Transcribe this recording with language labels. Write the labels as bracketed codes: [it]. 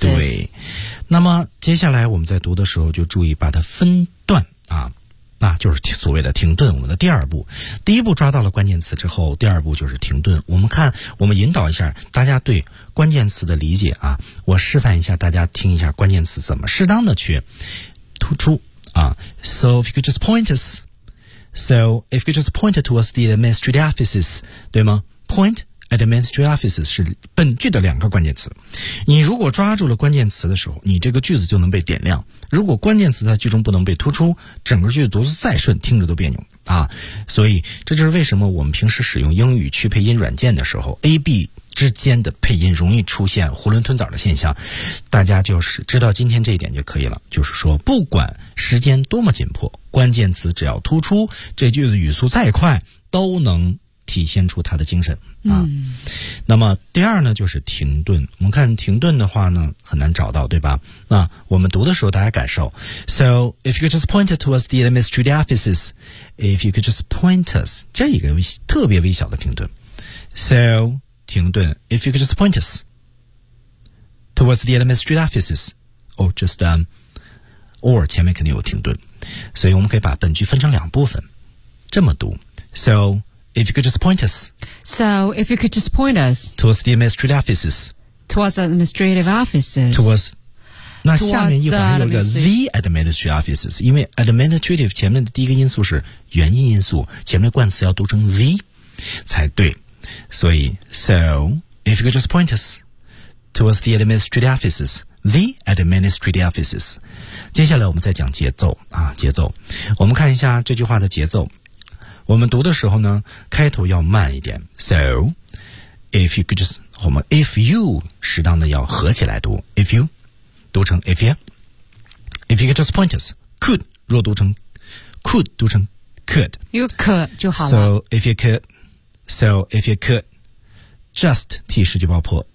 [zh] 对，那么接下来我们在读的时候就注意把它分段啊，那就是所谓的停顿。我们的第二步，第一步抓到了关键词之后，第二步就是停顿。我们看，我们引导一下大家对关键词的理解啊，我示范一下，大家听一下关键词怎么适当的去突出啊。 [en] So if you could just point us, so if you could just point towards the administrative offices, [zh] 对吗 [en] ？Point. Administrative offices [zh] 是本句的两个关键词，你如果抓住了关键词的时候，你这个句子就能被点亮。如果关键词在句中不能被突出，整个句子读得再顺，听着都别扭啊。所以这就是为什么我们平时使用英语去配音软件的时候 ，AB 之间的配音容易出现囫囵吞枣的现象。大家就是知道今天这一点就可以了，就是说不管时间多么紧迫，关键词只要突出，这句子语速再快都能体现出他的精神啊。那么第二呢，就是停顿。我们看停顿的话呢，很难找到，对吧？那我们读的时候，大家感受。 [en] So if you could just point towards the administrative offices, if you could just point us, [zh] 这一个特别微小的停顿。 So 停顿 ， [en] if you could just point us towards the administrative offices, or just [zh] or 前面肯定有停顿，所以我们可以把本句分成两部分，这么读。 [en] So If you could just point us. So, if you could just point us. Towards the administrative offices. Towards the administrative offices. Towards. [zh] 那下面一环有一个 [en] the administrative offices. [zh] 因为 administrative 前面的第一个因素是元音因素，前面的冠词要读成 the 才对。所以 [en] so, if you could just point us. Towards the administrative offices. The administrative offices. [zh] 接下来我们再讲节奏啊，节奏。我们看一下这句话的节奏。我们读的时候呢，开头要慢一点。 [en] So, if you could just, [zh] 我们 if you 适当的要合起来读。 [en] If you 读成 if you, if you could just point us, could 若读成 could 读成 could, [zh] you could 就好了。 [en] So if you could, just T [zh] 十句爆破。